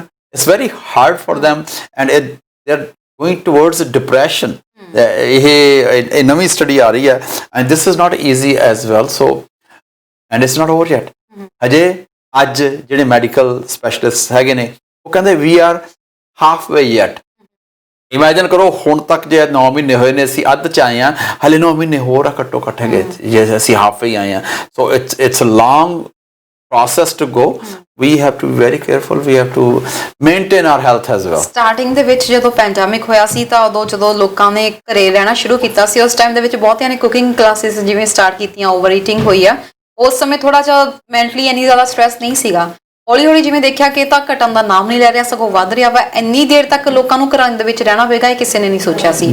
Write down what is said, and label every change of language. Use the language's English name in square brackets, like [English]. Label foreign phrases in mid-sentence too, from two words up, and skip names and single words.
[English] It's very hard for them and they are going towards depression. [Punjabi] ਇਹ ਨਵੀਂ ਸਟੱਡੀ ਆ ਰਹੀ ਹੈ [English] and this is not easy as well. so and it's not over yet. [Punjabi] ਹਜੇ ਅੱਜ ਜਿਹੜੇ ਮੈਡੀਕਲ ਸਪੈਸ਼ਲਿਸਟ ਹੈਗੇ ਨੇ ਉਹ ਕਹਿੰਦੇ [English] we are halfway yet. [Punjabi] ਇਮੈਜਿਨ ਕਰੋ ਹੁਣ ਤੱਕ ਜੇ 9 ਮਹੀਨੇ ਹੋਏ ਨੇ, ਅਸੀਂ ਅੱਧ 'ਚ ਆਏ ਹਾਂ, ਹਲੇ 9 ਮਹੀਨੇ ਹੋਰ ਆ ਘੱਟੋ ਘੱਟ ਹੈਗੇ ਜੇ ਅਸੀਂ halfway ਆਏ ਹਾਂ। [English] so it's a long process to go. We have to be very careful. We have to maintain our health as well. [Punjabi] ਸਟਾਰਟਿੰਗ ਦੇ ਵਿੱਚ ਜਦੋਂ ਪੈਂਡੈਮਿਕ ਹੋਇਆ ਸੀ ਤਾਂ ਉਦੋਂ ਜਦੋਂ ਲੋਕਾਂ ਨੇ ਘਰੇ ਰਹਿਣਾ ਸ਼ੁਰੂ ਕੀਤਾ ਸੀ, ਉਸ ਟਾਈਮ ਦੇ ਵਿੱਚ ਬਹੁਤਿਆਂ ਨੇ [English] cooking classes [Punjabi] ਜਿਵੇਂ ਸਟਾਰਟ ਕੀਤੀਆਂ, [English] over eating [Punjabi] ਹੋਈ ਆ। ਉਸ ਸਮੇਂ ਥੋੜਾ ਜਿਹਾ ਮੈਂਟਲੀ ਇੰਨੀ ਜ਼ਿਆਦਾ ਸਟ੍ਰੈਸ ਨਹੀਂ ਸੀਗਾ। ਹੌਲੀ ਹੌਲੀ ਜਿਵੇਂ ਦੇਖਿਆ ਕਿ ਤਾਂ ਘਟਣ ਦਾ ਨਾਮ ਨਹੀਂ ਲੈ ਰਿਹਾ, ਸਗੋਂ ਵੱਧ ਰਿਹਾ ਵਾ। ਇੰਨੀ ਦੇਰ ਤੱਕ ਲੋਕਾਂ ਨੂੰ ਘਰਾਂ ਦੇ ਵਿੱਚ ਰਹਿਣਾ ਪਏਗਾ, ਇਹ ਕਿਸੇ ਨੇ ਨਹੀਂ ਸੋਚਿਆ ਸੀ।